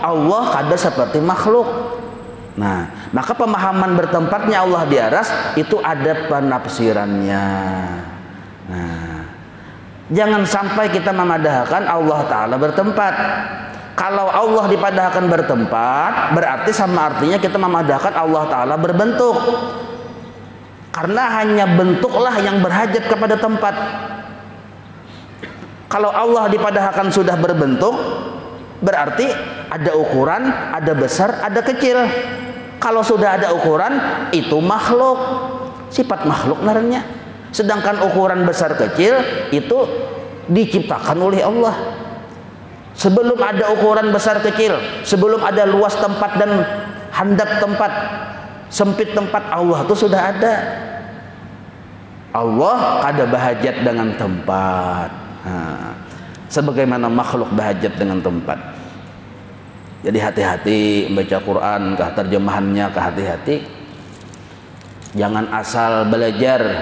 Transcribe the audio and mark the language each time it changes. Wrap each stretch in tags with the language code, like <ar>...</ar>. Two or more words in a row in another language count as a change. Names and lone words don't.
<bjn>Allah kada seperti makhluk. Nah, maka pemahaman bertempatnya Allah di aras itu ada penafsirannya. Nah, jangan sampai kita memadahkan Allah Ta'ala bertempat. Kalau Allah dipadahkan bertempat, berarti sama artinya kita memadahkan Allah Ta'ala berbentuk. Karena hanya bentuklah yang berhajat kepada tempat. Kalau Allah dipadahkan sudah berbentuk, berarti ada ukuran, ada besar, ada kecil. Kalau sudah ada ukuran, itu makhluk, sifat makhluk naranya. Sedangkan ukuran besar kecil itu diciptakan oleh Allah. Sebelum ada ukuran besar kecil, sebelum ada luas tempat dan handap tempat, sempit tempat, Allah itu sudah ada. Allah kada bahajat dengan tempat. Nah, sebagaimana makhluk bahajat dengan tempat. Jadi hati-hati membaca Quran, kah terjemahannya, kah hati-hati. Jangan asal belajar.</bjn>